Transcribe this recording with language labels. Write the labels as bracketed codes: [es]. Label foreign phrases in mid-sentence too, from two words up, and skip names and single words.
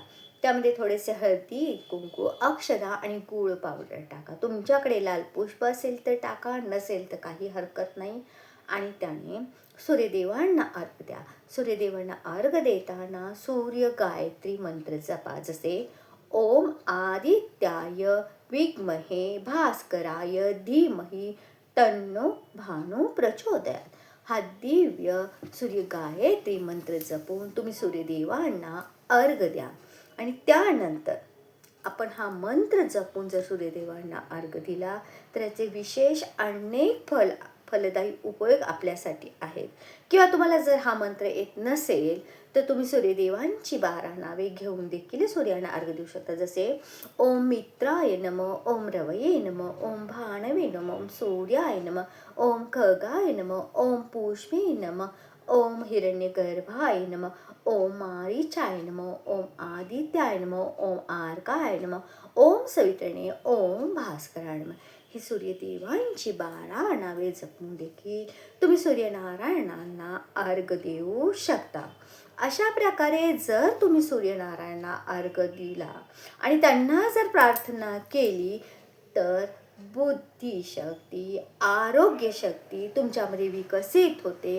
[mr] त्यामध्ये थोडेसे हळदी, कुंकू, अक्षता आणि गूळ पावडर टाका. तुमच्याकडे लाल पुष्प असेल तर टाका, नसेल तर काही हरकत नाही. आणि त्याने सूर्यदेवांना अर्घ्य द्या. सूर्यदेवांना अर्घ्य देताना सूर्य गायत्री मंत्र जपा. [sa] जसे ओम आदित्याय विद्महे भास्कराय धीमहि तन्नो भानू प्रचोदयात. [mr] हा दिव्य सूर्य गायत्री मंत्र जपून तुम्ही सूर्यदेवांना अर्घ्य द्या. आणि त्यानंतर आपण हा मंत्र जपून जर सूर्यदेवांना अर्घ्य दिला तर याचे विशेष अनेक फलदायी उपयोग आपल्यासाठी आहेत. किंवा तुम्हाला जर हा मंत्र येत नसेल तर तुम्ही सूर्यदेवांची 12 नावे घेऊन देखील सूर्यांना अर्घ्य देऊ शकता. [sa] जसे ओम मित्राय नमः, ओम रवये नमः, ओम भानवे नमः, ओम सूर्याय नमः, ओम खगाय नमः, ओम पुष्पे नमः, ओम हिरण्यगर्भाय नमः, ओम मारीचाय नमः, ओम आदित्याय नमः, ओम आर्काय नमः, ओम सवितरणे, ओम भास्कराय नमः. [mr] ही सूर्यदेवांची 12 नावे जपून देखील तुम्ही सूर्यनारायणांना अर्घ्य देऊ शकता. अशा प्रकारे जर तुम्ही सूर्यनारायणांना अर्घ्य दिला आणि त्यांना जर प्रार्थना केली तर बुद्धिशक्ती, आरोग्यशक्ती तुमच्यामध्ये विकसित होते.